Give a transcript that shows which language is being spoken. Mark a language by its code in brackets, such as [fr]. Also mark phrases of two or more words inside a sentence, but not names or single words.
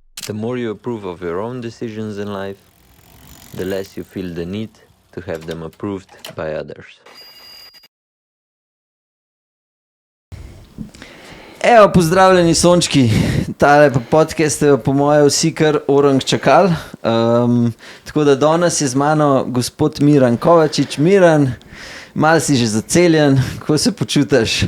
[en] The more you approve of your own decisions in life, the less you feel the need to have them approved by others. [sl] Evo, pozdravljeni sončki, tale podcast je po moje vsi kar orang čakal, tako da danes je z mano gospod Miran Kovačič. Miran, malo si že zaceljen, kako se počutiš?